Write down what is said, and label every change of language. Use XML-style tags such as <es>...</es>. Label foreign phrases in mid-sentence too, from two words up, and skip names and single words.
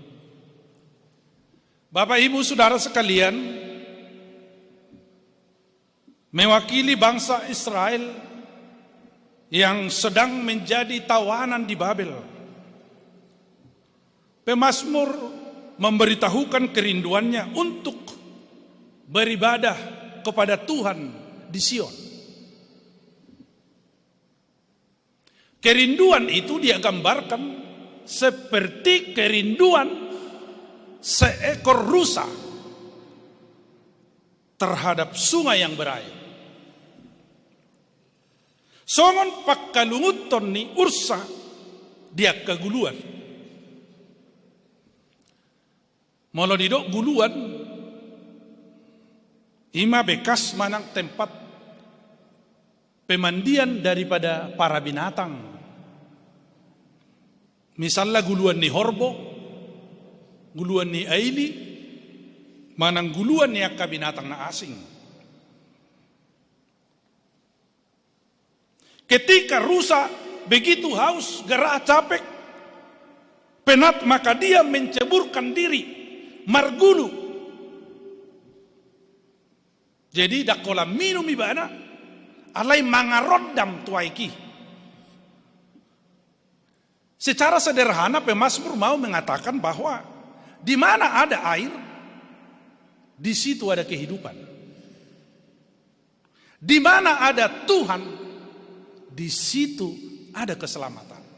<id>Bapak Ibu Saudara sekalian, mewakili bangsa Israel yang sedang menjadi tawanan di Babel, pemazmur memberitahukan kerinduannya untuk beribadah kepada Tuhan di Sion. Kerinduan itu dia gambarkan seperti kerinduan seekor rusa terhadap sungai yang berair.</id> <bbc>Songon pakkalunguton ni ursa dia keguluan. Molo didok guluan ima bekas manang</bbc> <id>tempat pemandian daripada para binatang.</id> <bbc>Misalnya guluan ni horbo, guluan ni aili, manang guluan ni akka binatang na asing.</bbc> <id>Ketika rusa begitu haus, gerah capek, penat, maka dia menceburkan diri,</id> <bbc>margulu. Jadi dakola minum ibana, alai mangarodam tuaiki.</bbc> <id>Secara sederhana pemazmur mau mengatakan bahwa di mana ada air, di situ ada kehidupan. Di mana ada Tuhan, di situ ada keselamatan.</id>